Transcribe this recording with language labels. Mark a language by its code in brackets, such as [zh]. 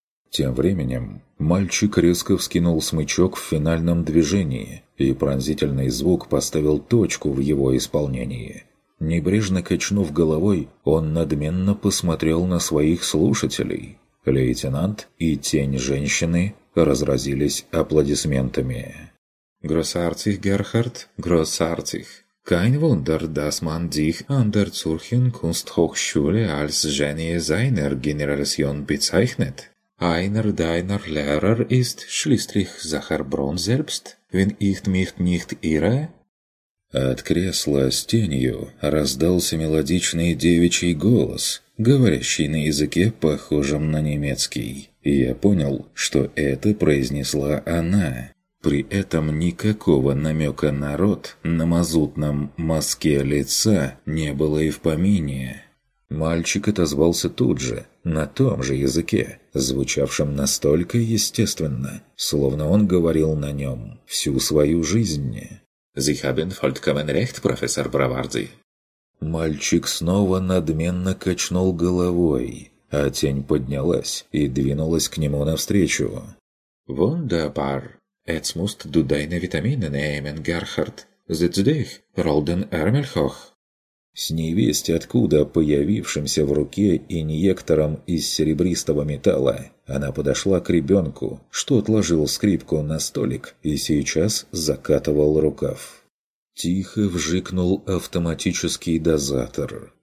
[ru] Тем временем мальчик резко вскинул смычок в финальном движении, и пронзительный звук поставил точку в его исполнении. Небрежно качнув головой, он надменно посмотрел на своих слушателей. Лейтенант и тень женщины разразились аплодисментами. [de] «Гроссартих, Герхард, гроссартих! Kein Wunder, dass man dich an der Zürcher Kunsthochschule als Genie seiner Generation bezeichnet. Einer deiner Lehrer ist schließlich Sacher Braun selbst, wenn ich mich nicht irre?» [ru] От кресла с тенью раздался мелодичный девичий голос, говорящий на языке, похожем на немецкий. И я понял, что это произнесла она. При этом никакого намека на рот на мазутном мазке лица не было и в помине. Мальчик отозвался тут же, на том же языке, звучавшем настолько естественно, словно он говорил на нем всю свою жизнь. [de] «Sie haben vollkommen recht, Professor Bravardi». [ru] Мальчик снова надменно качнул головой, а тень поднялась и двинулась к нему навстречу. [de] «Wunderbar! Jetzt musst du deine Vitamine nehmen, Gerhard. Sitz dich, Rolden Ermelhoch!» [ru] С невесть откуда появившимся в руке инъектором из серебристого металла, она подошла к ребенку, что отложил скрипку на столик и сейчас закатывал рукав. Тихо вжикнул автоматический дозатор,